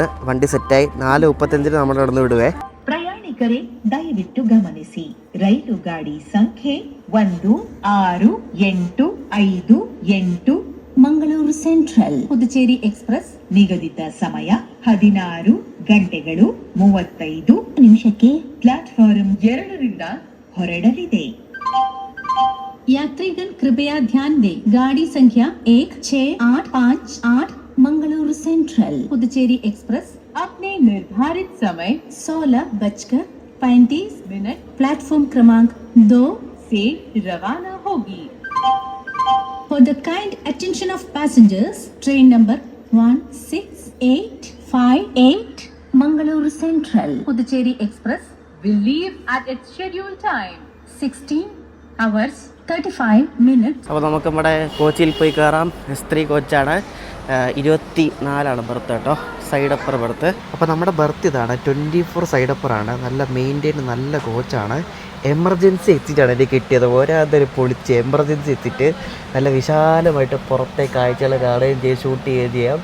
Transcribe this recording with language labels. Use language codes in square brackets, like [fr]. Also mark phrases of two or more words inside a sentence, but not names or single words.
[ml] വണ്ടി സെറ്റായി. 4:35 നമ്മൾ നടന്നു വിടുവേ. [kn] ಪ್ರಯಾಣಿಕರೇ ದಯವಿಟ್ಟು ಗಮನಿಸಿ, ರೈಲು ಗಾಡಿ ಸಂಖ್ಯೆ 1658 ಮಂಗಳೂರು ಸೆಂಟ್ರಲ್ ಪುದುಚೇರಿ ಎಕ್ಸ್ಪ್ರೆಸ್ ನಿಗದಿತ ಸಮಯ 16 ಗಂಟೆಗಳು 35 ನಿಮಿಷಕ್ಕೆ ಪ್ಲಾಟ್ಫಾರ್ಮ್ 2ರಿಂದ ಹೊರಡಲಿದೆ. [hi] यात्रीगण कृपया ध्यान दें, गाड़ी संख्या 16858 मंगलुरु सेंट्रल पुदुचेरी एक्सप्रेस अपने निर्धारित समय 16:35 प्लेटफॉर्म क्रमांक 2 से रवाना होगी. [en] For the kind attention of passengers, train number 16858 Mangaluru Central Puducherry Express will leave at its scheduled time 16 hours 35 minutes. [ml] അപ്പോൾ നമുക്ക് നമ്മുടെ കോച്ചിൽ പോയി കയറാം. S3 കോച്ചാണ്, 24 ബർത്ത് കേട്ടോ. [en] side upper berth. [ml] അപ്പോൾ നമ്മുടെ ബർത്ത് ഇതാണ്, 24 സൈഡ് അപ്പറാണ്. നല്ല മെയിൻറ്റെയിൻ, നല്ല കോച്ചാണ്. എമർജൻസി എക്സിറ്റാണ് എനിക്ക് കിട്ടിയത്. ഓരോരുത്തർ പൊളിച്ച് എമർജൻസി എത്തിയിട്ട് നല്ല വിശാലമായിട്ട് പുറത്തെ കാഴ്ചകൾ കാണുകയും ചെയ്ത് ഷൂട്ട് ചെയ്യുകയും ചെയ്യാം.